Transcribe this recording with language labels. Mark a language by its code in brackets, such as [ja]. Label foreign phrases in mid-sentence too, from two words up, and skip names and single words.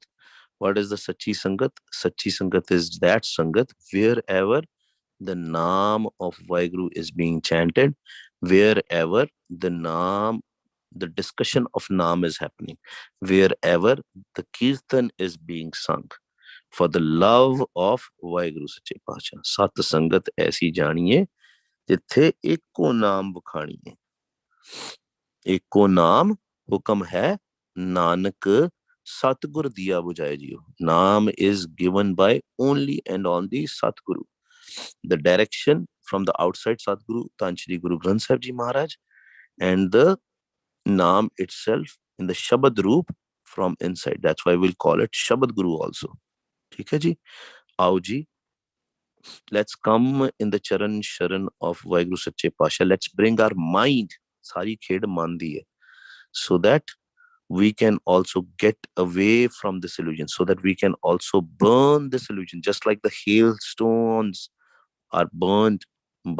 [en] What is the Sachi Sangat? Sachi Sangat is that Sangat wherever the Naam of Vaheguru is being chanted, wherever the discussion of Naam is happening, wherever the Kirtan is being sung, for the love of Vaheguru Sache Pacha. [pa] ਸਤ ਸੰਗਤ ਐਸੀ ਜਾਣੀਐ, ਜਿਥੇ ਏਕੋ ਨਾਮ ਵਖਾਣੀਐ. ਏਕੋ ਨਾਮ ਹੁਕਮ ਹੈ, ਨਾਨਕ ਸਤਿਗੁਰ ਦੀਆ ਬੁਝਾਇ ਜੀਉ. [en] Naam is given by only and only Satguru. The direction from the outside Sadguru, Tanchri Guru Granth Sahib Ji Maharaj, and the Naam itself in the Shabad Roop from inside. That's why we'll call it Shabad Guru also. [hi] ठीक है जी? आओ जी, [en] let's come in the [pa] ਚਰਨ ਸ਼ਰਨ [en] of Vaheguru Sache Pasha. Let's bring our mind, [pa] ਸਾਰੀ ਖੇਡ ਮਨ ਦੀ ਹੈ, [en] so that we can also get away from this illusion, so that we can also burn this illusion, just like the hailstones are burned